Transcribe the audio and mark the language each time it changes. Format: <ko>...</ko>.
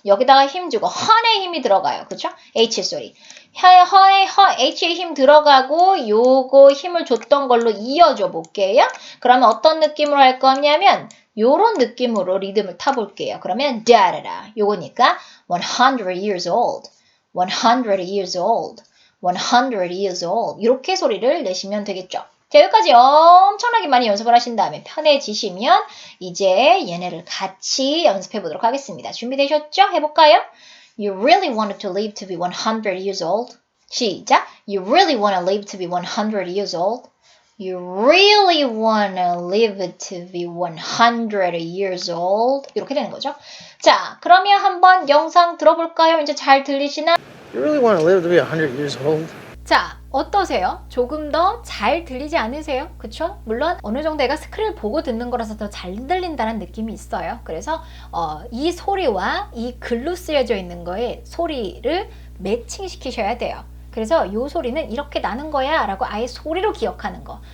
<ko>여기다가 힘 주고 헌의 힘이 들어가요. 그쵸? H 소리. H의 힘 들어가고 요거 힘을 줬던 걸로 이어줘 볼게요. 그러면 어떤 느낌으로 할 거냐면 요런 느낌으로 리듬을 타볼게요. 그러면 다라라. 요거니까</ko> <en>100 years old. 100 years old. 100 years old.</en> <ko>이렇게 소리를 내시면 되겠죠. 자, 여기까지 엄청나게 많이 연습을 하신 다음에 편해지시면 이제 얘네를 같이 연습해 보도록 하겠습니다. 준비되셨죠? 해볼까요?</ko> <en>You really wanted to live to be 100 years old.</en> <ko>시작!</ko> <en>You really want to live to be 100 years old. You really want to live to be 100 years old.</en> <ko>이렇게 되는 거죠. 자, 그러면 한번 영상 들어볼까요? 이제 잘 들리시나?</ko> <en>You really want to live to be 100 years old?</en> <ko>자, 어떠세요? 조금 더 잘 들리지 않으세요? 그쵸? 물론 어느 정도 내가 스크린을 보고 듣는 거라서 더 잘 들린다는 느낌이 있어요. 그래서 이 소리와 이 글로 쓰여져 있는 거에 소리를 매칭시키셔야 돼요. 그래서 이 소리는 이렇게 나는 거야 라고 아예 소리로 기억하는 거.</ko>